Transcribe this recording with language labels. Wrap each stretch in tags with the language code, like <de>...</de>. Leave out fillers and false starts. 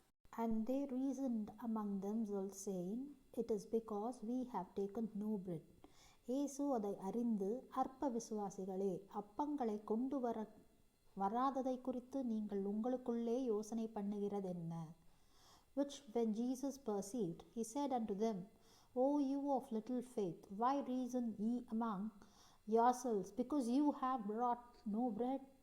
<en>And they reasoned among themselves, saying, It is because we have taken no bread.</en> <ta>இயேசு அதை அறிந்து, அற்ப விசுவாசிகளே, அப்பங்களை கொண்டு வராததை குறித்து நீங்கள் உங்களுக்குள்ளே யோசனை பண்ணுகிறதென்ன?</ta> <en>Which when Jesus perceived, he said unto them, O you of little faith, why reason ye among yourselves, because you have brought no bread?</en>